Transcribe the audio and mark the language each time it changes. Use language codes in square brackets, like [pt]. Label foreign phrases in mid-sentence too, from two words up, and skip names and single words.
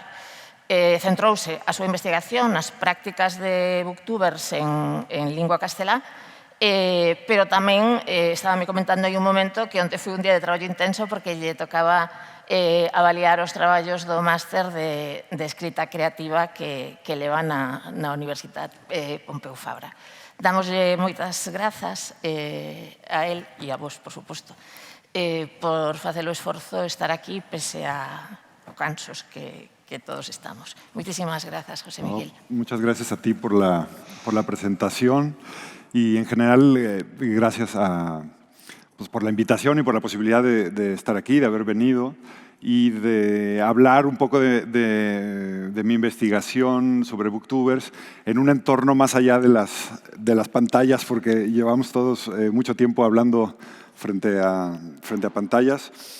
[gl] Centrouse a súa investigación nas prácticas de booktubers en lingua castelá, pero tamén estaba me comentando aí un momento que onte foi un día de traballo intenso porque lle tocaba avaliar os traballos do máster de escrita creativa que leva na Universidade Pompeu Fabra. Damoslle moitas grazas a él e a vos, por suposto, por facer o esforzo de estar aquí pese a cansos que todos estamos. [es] Muchísimas gracias, José Miguel. Muchas gracias a ti por la presentación y en general gracias por la invitación y por la posibilidad de estar aquí, de haber venido y de hablar un poco de mi investigación sobre booktubers en un entorno más allá de las pantallas, porque llevamos todos mucho tiempo hablando frente a pantallas.